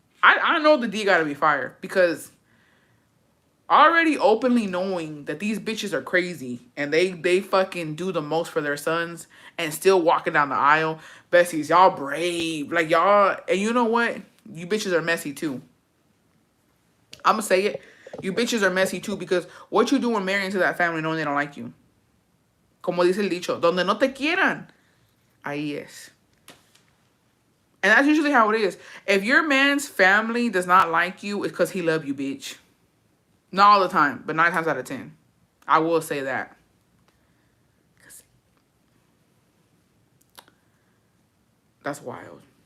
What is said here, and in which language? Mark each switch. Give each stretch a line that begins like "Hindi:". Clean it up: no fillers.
English: I know the D gotta be fired because already openly knowing that these bitches are crazy and they fucking do the most for their sons and still walking down the aisle. Besties, y'all brave. Like y'all, and you know what? You bitches are messy too. I'ma say it. You bitches are messy too because what you doing marrying to that family knowing they don't like you?
Spanish: Como dice el dicho, donde no te quieran, ahí es.
English: And that's usually how it is. If your man's family does not like you, it's because he love you, bitch. Not all the time, but 9 times out of 10. I will say that. That's wild.